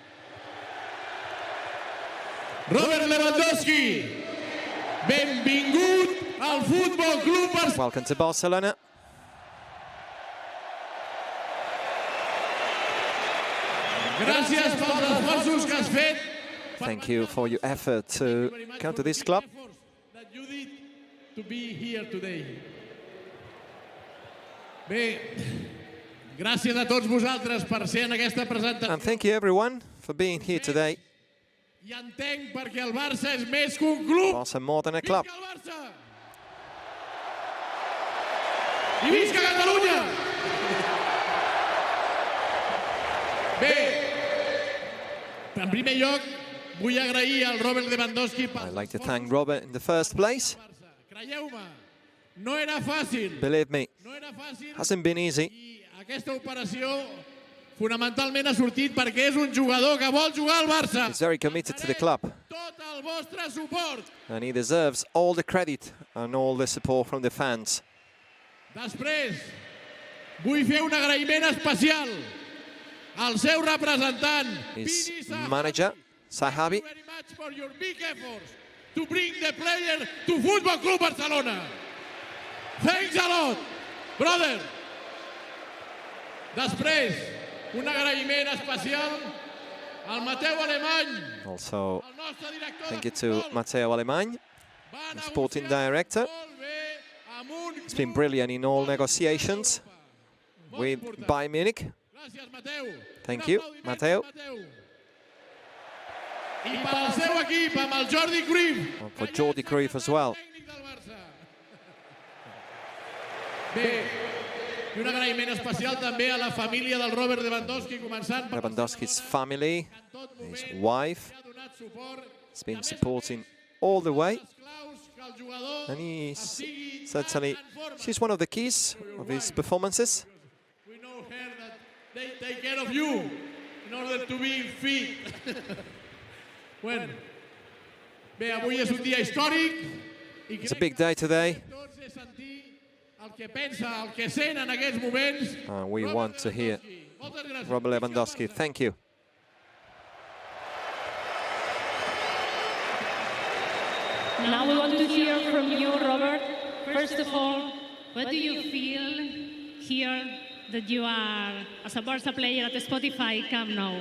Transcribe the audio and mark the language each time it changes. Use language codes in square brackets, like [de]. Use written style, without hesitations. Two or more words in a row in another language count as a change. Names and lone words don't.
[ca] Robert Lewandowski, benvingut al Futbol Club Barcelona. [en] Welcome to Barcelona. [ca] Gràcies pels esforços que has fet. [en] Thank you for your effort to come to this club. That you did to be here today. [ca] Bé, gràcies a tots vosaltres per ser en aquesta presentació. [en] And thank you, everyone, for being here today. [ca] I entenc perquè el Barça és més que un club. [en] Barca more than a club. [ca] Visca el Barça! I visca Catalunya! Bé, en primer lloc, vull agrair al Robert Lewandowski per... [en] I'd like to thank Robert in the first place. [ca] Creieu-me, no era fàcil. [en] Believe me, [ca] No era fàcil. [en] hasn't been easy. [ca] I aquesta operació fonamentalment ha sortit perquè és un jugador que vol jugar al Barça. [en] He's very committed to the club, [ca] Tot el vostre suport. [en] and he deserves all the credit and all the support from the fans. [ca] Després, vull fer un agraïment especial al seu representant, [en] His Pini Sahabi. manager, Sahabi, Thank you very much for your big efforts to bring the player to Futbol Club Barcelona. Thanks a lot, brother. [ca] Després, un agraïment especial al Mateu Alemany, [en] also [ca] el nostre director [en] thank [ca] de [en] you to [ca] futbol. [en] Matteo Alemany, [ca] Va [en] the sporting [ca] negociar [en] director. [ca] molt bé amb un [en] He's been [ca] club [en] brilliant in all negotiations [ca] molt [en] with [ca] important. [en] Bayern Munich. [ca] Gràcies, Mateu. [en] Thank [ca] Un [en] you, [ca] aplaudiment [en] Mateu. [ca] per Mateu. I pel seu equip, amb el Jordi Cruyff. [en] And for Jordi Cruyff as well. [ca] Tècnic del Barça. Bé, i un agraïment especial també a la família del Robert Lewandowski, començant per [en] Lewandowski's family, [ca] tot [en] his [ca] moment [en] wife, [ca] que ha donat suport. [en] has been supporting all the way. [ca] Els claus que [en] And he's certainly, she's one of the keys of his performances. We know her that they take care of you in order to be fit. [ca] Bueno, bé, avui és un dia històric. [en] It's a big day today. [ca] El que pensa, el que sent en aquests moments. [en] We want to hear Robert Lewandowski. Thank you. Now we want to hear from you, Robert. First of all, what do you feel here that you are, as a Barca player at the Spotify Camp Nou?